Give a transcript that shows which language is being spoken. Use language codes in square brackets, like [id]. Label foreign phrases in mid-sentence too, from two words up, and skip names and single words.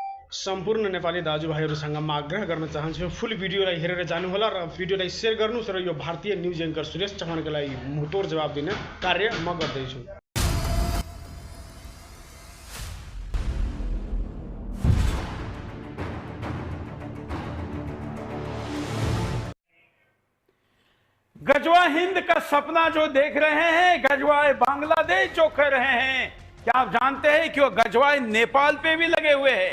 [ne] सम्पूर्ण नेपाली दाजुभाइहरूसँग म आग्रह गर्न चाहन्छु फुल भिडियोलाई हेरेर जानुहोला र भिडियोलाई सेयर गर्नुहोस् र यो भारतीय न्युज एङ्कर सुरेश चौहानका लागि [hi] मुहतोड जवाब [ne] दिने कार्य म गर्दैछु। [hi] गजवा हिंद का सपना जो देख रहे हैं, गजवाए बांग्लादेश जो कर रहे हैं, क्या आप जानते हैं कि वो गजवाए नेपाल पे भी लगे हुए हैं?